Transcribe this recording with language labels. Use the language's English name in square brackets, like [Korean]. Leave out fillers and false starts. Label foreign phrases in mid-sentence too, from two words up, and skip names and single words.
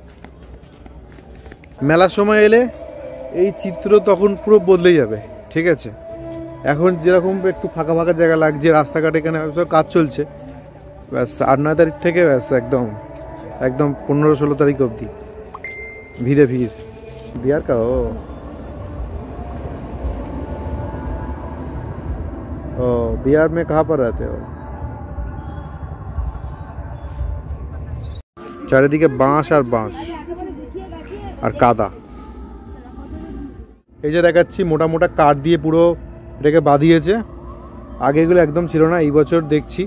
[Bangla] মেলার সময় এলে এই চিত্র তখন পুরো বদলে যাবে, ঠিক আছে? এখন যেরকম একটু ফাঁকা ফাঁকা জায়গা লাগছে, রাস্তাঘাট এখানে কাজ চলছে, ব্যাস 8-9 তারিখ থেকে ব্যাস একদম 15-16 তারিখ অবধি ভিড়ে ভিড়। [Hindi] बिहार का हो? बिहार में कहाँ पर रहते हो? [Bangla] চারিদিকে বাঁশ আর বাঁশ আর কাদা। এই যে দেখাচ্ছি মোটা মোটা কাঠ দিয়ে পুরো এটাকে বাঁধিয়েছে, আগে এগুলো একদম ছিল না, এই বছর দেখছি।